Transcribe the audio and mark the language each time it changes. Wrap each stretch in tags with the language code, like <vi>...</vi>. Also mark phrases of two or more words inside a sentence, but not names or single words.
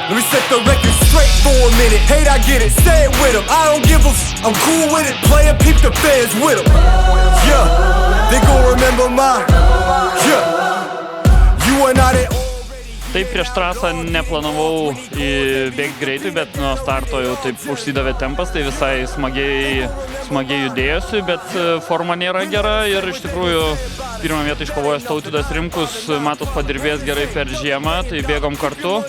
<en>set the record straight for a minute. Hate, I get it, say it with them. I don't give a I'm cool with it. Play and peep the fans with them. Yeah, they gon' remember mine. Yeah, you are not it.</en> <lt>Taip, prieš trasą neplanavau bėgti greitai, bet nuo starto jau taip užsidavė tempas, tai visai smagiai judėjusi, bet forma nėra gera ir iš tikrųjų pirmą vietą iškovojęs Tautvydas Rimkus, Matas padirbėjęs gerai per žiemą, tai bėgom kartu.</lt>